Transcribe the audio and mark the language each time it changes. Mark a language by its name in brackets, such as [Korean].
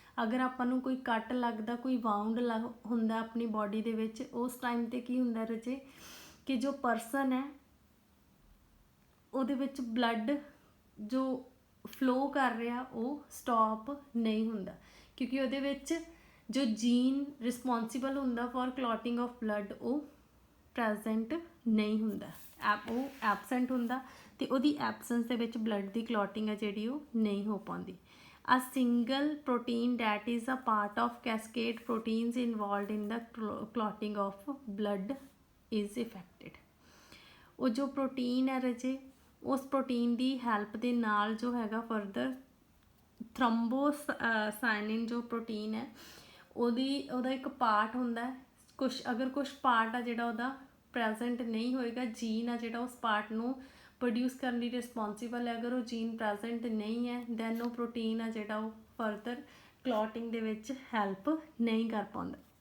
[Punjabi] ਅਗਰ ਆਪਾਂ ਨੂੰ ਕੋਈ ਕੱਟ ਲੱਗਦਾ, ਕੋਈ ਵਾਊਂਡ ਹੁੰਦਾ ਆਪਣੀ ਬੋਡੀ ਦੇ ਵਿੱਚ, ਉਸ ਟਾਈਮ 'ਤੇ ਕੀ ਹੁੰਦਾ ਰਜੇ ਕਿ ਜੋ ਪਰਸਨ ਹੈ ਉਹਦੇ ਵਿੱਚ ਬਲੱਡ ਜੋ ਫਲੋ ਕਰ ਰਿਹਾ ਉਹ ਸਟਾਪ ਨਹੀਂ ਹੁੰਦਾ ਕਿਉਂਕਿ ਉਹਦੇ ਵਿੱਚ ਜੋ ਜੀਨ ਰਿਸਪੌਂਸੀਬਲ ਹੁੰਦਾ [English] for clotting of blood [Punjabi] ਉਹ ਪ੍ਰੈਜ਼ੈਂਟ ਨਹੀਂ ਹੁੰਦਾ, ਉਹ ਐਬਸੈਂਟ ਹੁੰਦਾ ਅਤੇ ਉਹਦੀ ਐਬਸੈਂਸ ਦੇ ਵਿੱਚ ਬਲੱਡ ਦੀ ਕਲੌਟਿੰਗ ਹੈ ਜਿਹੜੀ ਉਹ ਨਹੀਂ ਹੋ ਪਾਉਂਦੀ। [English] A single protein that is a part of cascade proteins involved in the clotting of blood is affected. [Punjabi] ਉਹ ਜੋ ਪ੍ਰੋਟੀਨ ਹੈ ਰਜੇ ਉਸ ਪ੍ਰੋਟੀਨ ਦੀ ਹੈਲਪ ਦੇ ਨਾਲ ਜੋ ਹੈਗਾ ਫਰਦਰ ਥ੍ਰੰਬੋਸਾਈਨਿਨ ਜੋ ਪ੍ਰੋਟੀਨ ਹੈ ਉਹਦਾ ਇੱਕ ਪਾਰਟ ਹੁੰਦਾ, ਅਗਰ ਕੁਛ ਪਾਰਟ ਆ ਜਿਹੜਾ ਉਹਦਾ ਪ੍ਰੈਜ਼ੈਂਟ ਨਹੀਂ ਹੋਏਗਾ, ਜੀਨ ਆ ਜਿਹੜਾ ਉਸ ਪਾਰਟ ਨੂੰ ਪ੍ਰੋਡਿਊਸ ਕਰਨ ਲਈ ਰਿਸਪੌਂਸੀਬਲ ਹੈ, ਅਗਰ ਉਹ ਜੀਨ ਪ੍ਰੈਜ਼ੈਂਟ ਨਹੀਂ ਹੈ ਦੈਨ ਉਹ ਪ੍ਰੋਟੀਨ ਆ ਜਿਹੜਾ ਉਹ ਫਰਦਰ ਕਲੌਟਿੰਗ ਦੇ ਵਿੱਚ ਹੈਲਪ ਨਹੀਂ ਕਰ ਪਾਉਂਦਾ।